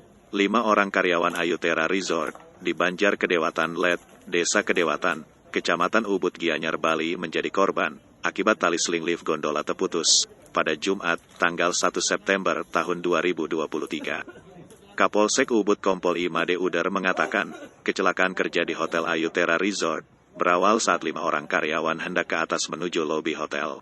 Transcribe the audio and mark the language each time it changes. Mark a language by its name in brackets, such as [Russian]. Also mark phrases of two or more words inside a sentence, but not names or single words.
[Indonesian] 5 orang karyawan Ayutera Resort di Banjar Kedewatan Let, Desa Kedewatan, Kecamatan Ubud Gianyar, Bali menjadi korban akibat tali seling lift gondola terputus pada Jumat, tanggal 1 September tahun 2023. Kapolsek Ubud Kompol Imade Uder mengatakan, kecelakaan kerja di Hotel Ayutera Resort berawal saat 5 orang karyawan hendak ke atas menuju lobi hotel.